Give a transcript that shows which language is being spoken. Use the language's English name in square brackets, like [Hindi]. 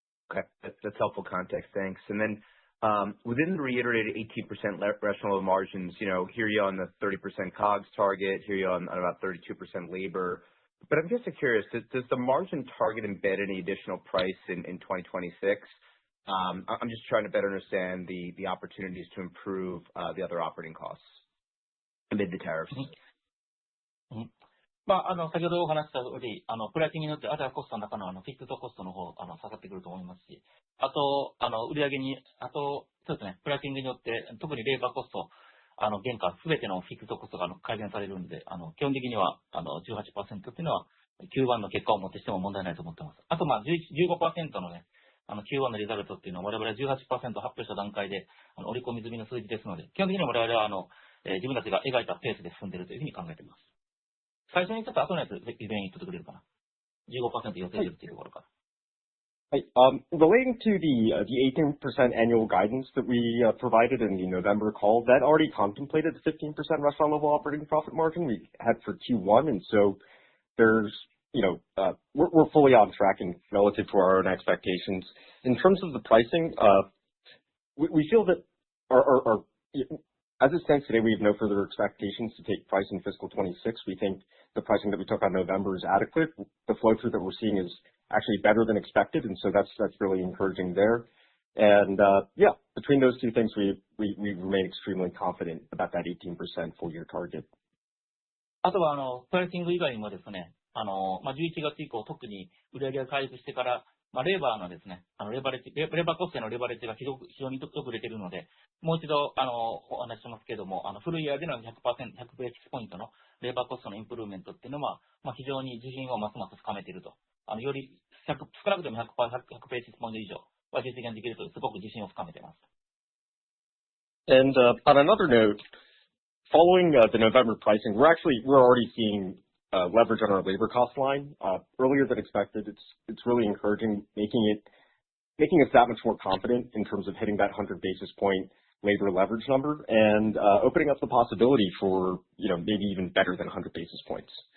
[English] Okay, that's helpful context. Thanks. And then within the reiterated 18% restaurant level margins, hear you on the 30% COGS target, hear you on about 32% labor. But I'm just curious, does the margin target embed any additional price in 2026? I'm just trying to better understand the opportunities to improve the other operating costs amid the tariffs. [Japanese] 先ほどお話した通り、プライシングによってアダーコストの中のフィックストコストの方、下がってくると思いますし、あと、売上に、そうですね、プライシングによって、特にレーバーコスト、原価、すべてのフィックストコストが改善されるんで、基本的には、18% っていうのは、Q1 の結果をもってしても問題ないと思ってます。あと、15% のね、Q1 のリザルトっていうのは、我々は 18% 発表した段階で、織り込み済みの数字ですので、基本的に我々は、自分たちが描いたペースで進んでいるというふうに考えています。最初にちょっと後のやつ、以前言ってくれるかな。15% 予定するっていうところから。 [English] Relating to the 18% annual guidance that we provided in the November call, that already contemplated the 15% restaurant level operating profit margin we had for Q1, and so there's we're fully on track and relative to our own expectations. In terms of the pricing, we feel that our as it stands today, we have no further expectations to take price in fiscal 26. We think the pricing that we took on November is adequate. The flow through that we're seeing is actually better than expected, and so that's really encouraging there. And between those two things, we remain extremely confident about that 18% full year target. [Japanese] あとはプライシング以外にもですね、11月以降特に売上が回復してから、レーバーのですね、レバーコストへのレバレッジが非常によく出ているので、もう一度お話ししますけれども、フルイヤーでの 100ベーシスポイントのレーバーコストのインプルーメントっていうのは、非常に自信をますます深めていると。より少なくとも 100ベーシスポイント以上は実現できるとすごく自信を深めています。 [English] And on another note, following the November pricing, we're already seeing leverage on our labor cost line earlier than expected. It's really encouraging, making us that much more confident in terms of hitting that 100 basis point labor leverage number and opening up the possibility for maybe even better than 100 basis points.